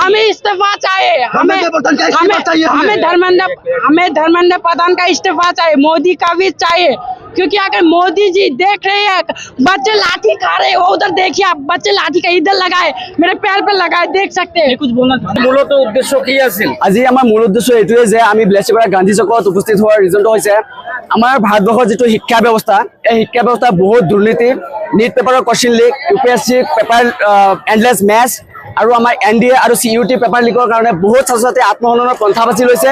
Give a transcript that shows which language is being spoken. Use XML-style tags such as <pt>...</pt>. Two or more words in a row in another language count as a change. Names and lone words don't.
<hi>हमें इस्तीफा चाहिए। हमें धर्मेंद्र प्रधान का इस्तीफा चाहिए। मोदी का भी चाहिए, क्योंकि अगर मोदी जी देख रहे हैं बच्चे लाठी खा रहे हैं, वो उधर देखिए आप, बच्चे लाठी का इधर लगाए, मेरे पैर पे लगाए, देख सकते हैं। कुछ बोलना था।</hi> <as>মূলত উদ্দেশ্য কি আছিল? আজি আমাৰ মূল উদ্দেশ্য এইটোৱে যে আমি বিলাসীপাৰা গান্ধী চকত উপস্থিত হোৱাৰ ৰিজনটো হৈছে আমাৰ ভাৰতবৰ্ষৰ যিটো শিক্ষা ব্যৱস্থা, এই শিক্ষা ব্যৱস্থা বহুত দুৰ্নীতি। নীট পেপাৰৰ কোৱেশ্চন লিক, UPSC পেপাৰ এণ্ডলেছ মেথছ আৰু আমাৰ NDA আৰু CUT পেপাৰ লিকৰ কাৰণে বহুত ছাত্ৰ ছাত্ৰী আত্মহননৰ পন্থা বাছি লৈছে।</as>